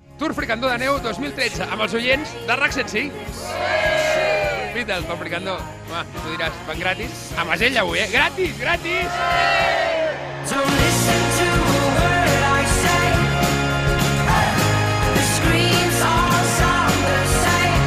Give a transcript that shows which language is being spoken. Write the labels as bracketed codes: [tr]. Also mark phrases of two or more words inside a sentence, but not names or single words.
[ca] Tour Fricandó de Neu 2013 amb els oients de RAC 105. Beatles pel Fricandó. Home, tu diràs, van gratis. A Masell avui, Gratis, gratis! [en] Don't listen to a word I say. The screams all sound the same.